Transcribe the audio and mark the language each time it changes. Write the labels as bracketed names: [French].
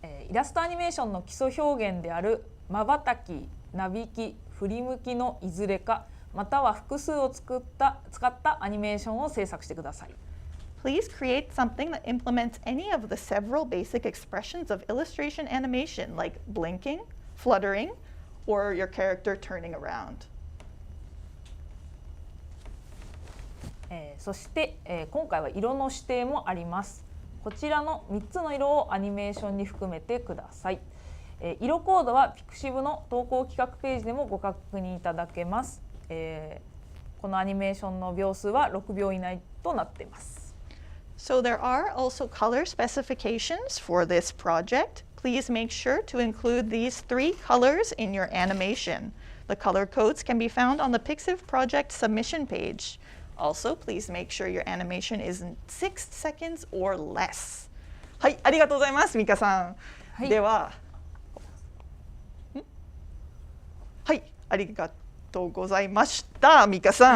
[Japanese] イラストアニメーションの基礎表現である瞬き、なびき、振り向きのいずれか、または複数を使ったアニメーションを制作してください。 [English] Please create something that implements any of the several basic expressions of illustration animation, like blinking, fluttering, or your character turning around. [Japanese] そして、今回は色の指定もあります。こちらの3つの色をアニメーションに含めてください。色コードはピクシブの投稿企画ページでもご確認いただけます。このアニメーションの秒数は6秒以内となっています。 [English] So there are also color specifications for this project. Please make sure to include these 3 colors in your animation. The color codes can be found on the Pixiv project submission page. Also, please make sure your animation is in 6 seconds or less. [Japanese] はい、ありがとうございます、ミカさん。はい、では、はい、ありがとうございました、ミカさん。